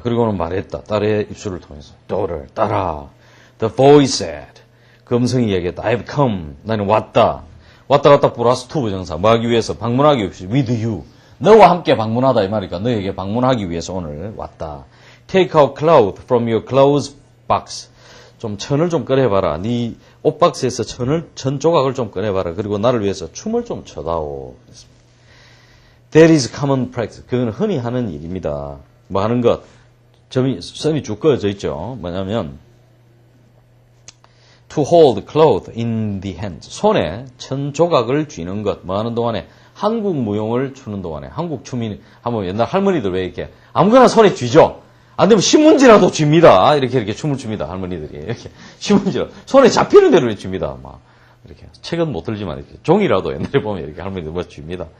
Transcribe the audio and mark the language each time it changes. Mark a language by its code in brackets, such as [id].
[ko] 그리고는 말했다. 딸의 입술을 통해서. [en] Daughter, [ko] 딸아. [en] The voice said. [ko] 그 음성이 얘기했다. [en] I've come. [ko] 나는 왔다. 왔다 갔다 플러스 투 부정사. 뭐 하기 위해서? 방문하기 위해서. [en] With you. [ko] 너와 함께 방문하다 이 말이니까 너에게 방문하기 위해서 오늘 왔다. [en] Take out cloth from your clothes box. [ko] 좀 천을 좀 꺼내봐라. 네 옷박스에서 천 조각을 좀 꺼내봐라. 그리고 나를 위해서 춤을 좀 춰다오. [en] That is common practice. [ko] 그건 흔히 하는 일입니다. 뭐 하는 것. 선이 쭉 그어져 있죠. 뭐냐면 [en] to hold cloth in the hands. [ko] 손에 천 조각을 쥐는 것. 뭐 하는 동안에 한국 무용을 추는 동안에 한국 춤이 한번 옛날 할머니들 왜 이렇게 아무거나 손에 쥐죠. 안 되면 신문지라도 줍니다. 이렇게 춤을 춥니다. 할머니들이 이렇게 신문지라 손에 잡히는 대로 줍니다. 막 이렇게 책은 못 들지만 이렇게 종이라도 옛날에 보면 이렇게 할머니들 뭐 줍니다.